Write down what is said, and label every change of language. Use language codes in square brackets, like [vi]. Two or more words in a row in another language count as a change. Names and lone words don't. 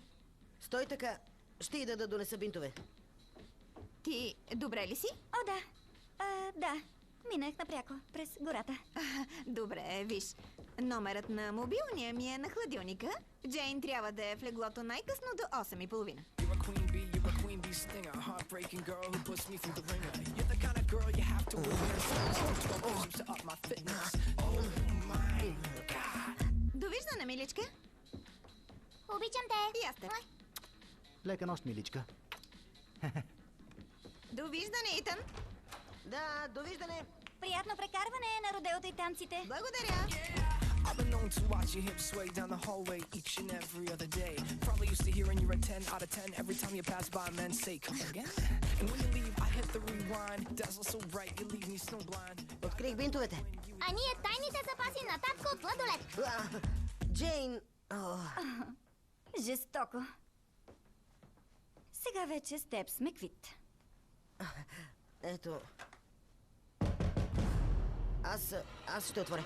[bg] Стой така. Ще ида да донеса бинтове. Ти добре ли си? О, да. Да. Минах напряко през гората. Добре, виж. Номерът на мобилния ми е на хладилника. Джейн трябва да е в леглото най-късно до 8:30. [en] You're a queen bee, you're a queen bee stinger. Heartbreaking girl who puts me through the ringer. You're the kind of girl you have to wear. To up my fitness. Oh my god. [bg] Довиждане, миличка. Обичам те. И аз теб. Лека нощ, миличка. Довиждане, Итан. Да, довиждане. Приятно прекарване на родеото и танците. Благодаря. [en] I've been known to watch your hips sway down the hallway each and every other day. Probably used to hearing you're a 10 out of 10 every time you pass by men say, come again? And when you leave, I hit the rewind. Dazzle so bright, you leave me snowblind. [bg] Открих бинтовете. А ние тайните запаси на татко от сладолет. Джейн... О, Жестоко. Сега вече с теб сме квит. ето... Аз ще отворя.